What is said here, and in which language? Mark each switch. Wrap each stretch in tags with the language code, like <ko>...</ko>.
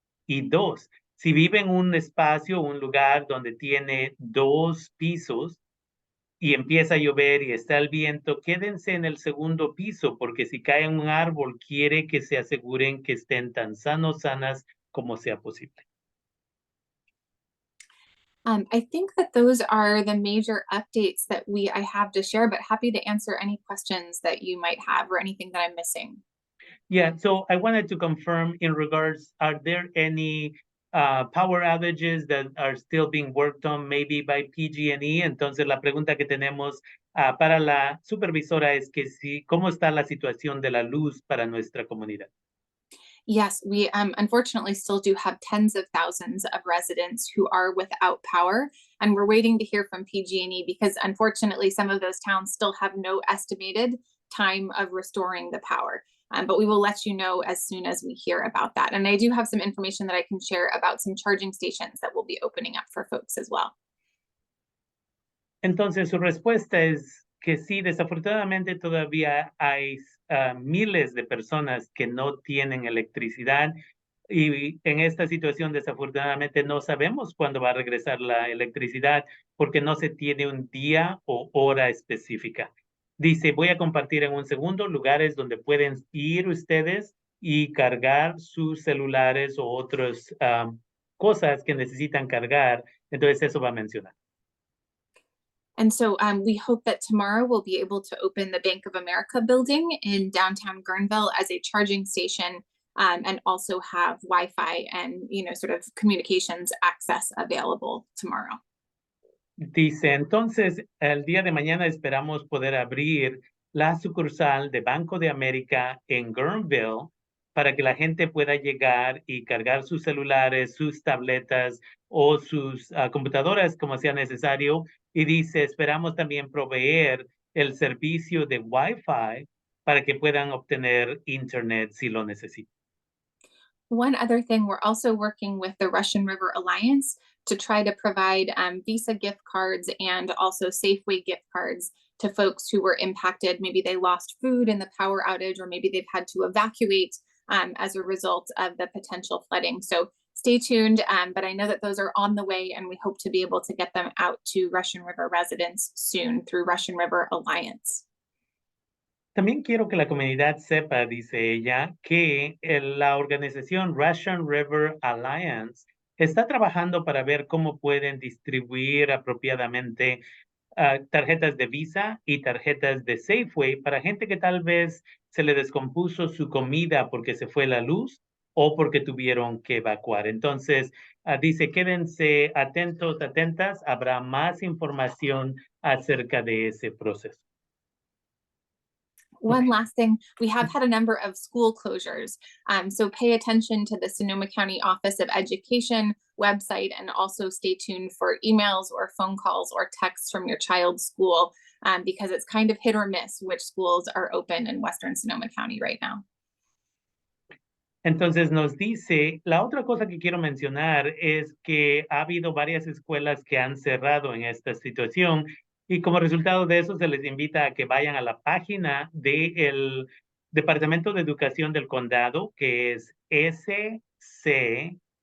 <es>Y 2, si vive en un espacio, un lugar donde tiene 2 pisos, y empieza a llover y está el viento, quédense en el segundo piso, porque si cae un árbol, quiere que se aseguren que estén tan sanas como sea posible.</es> <en>I think that those are the major updates that I have to share, but happy to answer any questions that you might have or anything that I'm missing. Yeah, so I wanted to confirm in regards, are there any power outages that are still being worked on maybe by PG&E.</en> <es>Entonces, la pregunta que tenemos para la supervisora es que ¿cómo está la situación de la luz para nuestra comunidad?</es> <en>Yes, we unfortunately still do have tens of thousands of residents who are without power, and we're waiting to hear from PG&E because unfortunately some of those towns still have no estimated time of restoring the power. But we will let you know as soon as we hear about that. And I do have some information that I can share about some charging stations that will be opening up for folks as well.</en> <es>Entonces, su respuesta es que sí, desafortunadamente todavía hay miles de personas que no tienen electricidad y en esta situación desafortunadamente no sabemos cuándo va a regresar la electricidad porque no se tiene un día o hora específica. Dice, voy a compartir en un segundo lugares donde pueden ir ustedes y cargar sus celulares o otras cosas que necesitan cargar. Entonces eso va a mencionar.</es> <en>And so we hope that tomorrow we'll be able to open the Bank of America building in downtown Guerneville as a charging station and also have Wi-Fi and, sort of communications access available tomorrow.</en> <es>Dice, entonces, el día de mañana esperamos poder abrir la sucursal de Banco de América en Guerneville para que la gente pueda llegar y cargar sus celulares, sus tabletas o sus computadoras como sea necesario. Y dice, esperamos también proveer el servicio de Wi-Fi para que puedan obtener internet si lo necesitan.</es> <en>One other thing, we're also working with the Russian River Alliance to try to provide Visa gift cards and also Safeway gift cards to folks who were impacted. Maybe they lost food in the power outage, or maybe they've had to evacuate as a result of the potential flooding. So stay tuned, but I know that those are on the way, and we hope to be able to get them out to Russian River residents soon through Russian River Alliance.</en> <es>También quiero que la comunidad sepa, dice ella, que la organización Russian River Alliance está trabajando para ver cómo pueden distribuir apropiadamente tarjetas de Visa y tarjetas de Safeway para gente que tal vez se le descompuso su comida porque se fue la luz o porque tuvieron que evacuar. Entonces, dice, quédense atentos, atentas, habrá más información acerca de ese proceso.</es> <en>One last thing, we have had a number of school closures. So pay attention to the Sonoma County Office of Education website, and also stay tuned for emails or phone calls or texts from your child's school, because it's kind of hit or miss which schools are open in Western Sonoma County right now.</en> <es>Entonces nos dice, la otra cosa que quiero mencionar es que ha habido varias escuelas que han cerrado en esta situación. Y como resultado de eso, se les invita a que vayan a la página del Departamento de Educación del Condado, que es scoe.org,</es>